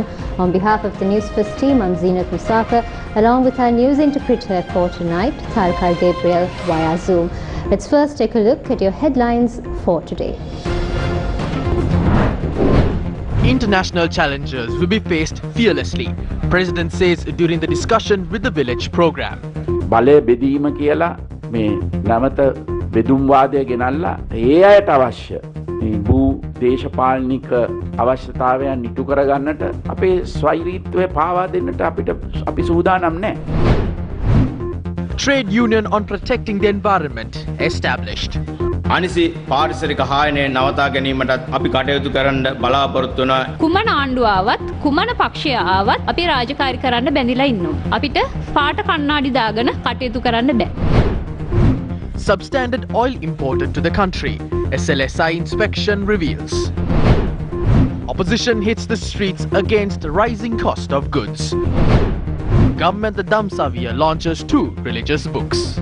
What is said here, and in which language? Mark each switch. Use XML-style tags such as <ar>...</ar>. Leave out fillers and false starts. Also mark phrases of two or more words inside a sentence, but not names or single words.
<en>On behalf of the Newsfirst team, I'm Zeenat Musafa, along with our news interpreter for tonight, Thalkai Gabriel via Zoom. Let's first take a look at your headlines for today. International challenges will be faced fearlessly, President says during the discussion with the village program.</en> <si>බලය බෙදීම කියලා මේ නැවත බෙදුම්වාදය ගෙනල්ලා ඒ අයට අවශ්‍ය මේ භූ දේශපාලනික අවශ්‍යතාවයන් ඉටු කරගන්නට අපේ ස්වෛරීත්වය පාවා දෙන්නට අපි සූදානම් නැහැ.</si> <en>Trade union on protecting the environment established.</en> <si>අනිසි පාරිසරික හායනය නවතා ගැනීමටත් අපි කටයුතු කරන්න බලාපොරොත්තු වෙනවා. කුමන ආණ්ඩුව ආවත් කුමන පක්ෂය ආවත් අපි රාජකාරී කරන්න බැඳිලා ඉන්නවා. අපිට පාට කණ්ණාඩි දාගෙන කටයුතු කරන්න බෑ.</si> <en>Substandard oil imported to the country, SLSI inspection reveals. Opposition hits the streets against rising cost of goods. Government the Dham savia launches 2 religious books.</en>